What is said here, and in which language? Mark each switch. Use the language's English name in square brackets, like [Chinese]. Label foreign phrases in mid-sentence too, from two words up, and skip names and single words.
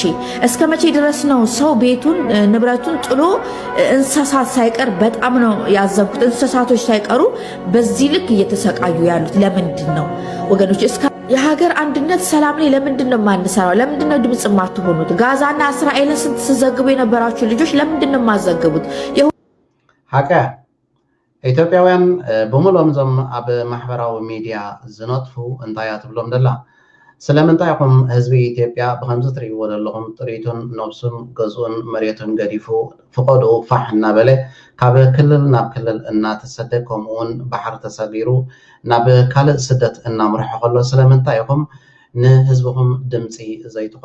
[Amharic] እስከ መቼ ድረስ ነው ሰው ቤቱን ንብረቱን ጥሎ እንስሳት ሳይቀር በጣም ነው ያዘብኩት። እንስሳቶች ሳይቀሩ በዚህ ልክ እየተሰቃዩ ያሉት ለምንድን ነው ወገኖቼ? እስከ የሀገር አንድነት ሰላም ላይ ለምንድነው ማንሰራው? ለምንድነው ድምጽ ማትሆኑት? ጋዛና እስራኤልን ስትዘግቡ የነበራችሁ ልጆች ለምንድነው ማዘግቡት? [Tigrinya] ሐቀ ኢትዮጵያውያን በሙሉም ዞም ኣብ ማሕበራዊ ሚድያ ዝነጥፉ እንታያት ብሎም ደላ ስለምንታይኩም ህዝቢ ኢትዮጵያ ብከምዚ ትሪእዎ ዘለኹም ጥሪቱን ነብሱን ገዝኡን መሬቱን ገዲፉ ፍቆዱ ፋሕ እናበለ ካብ ክልል ናብ ክልል እናተሰደደ ከምኡውን ባሕር ተሰጊሩ ናብ ካልእ ስደት እናምርሖ ከሎ ስለምንታይኩም ንህዝብኩም ድምፂ ዘይትኾኑ?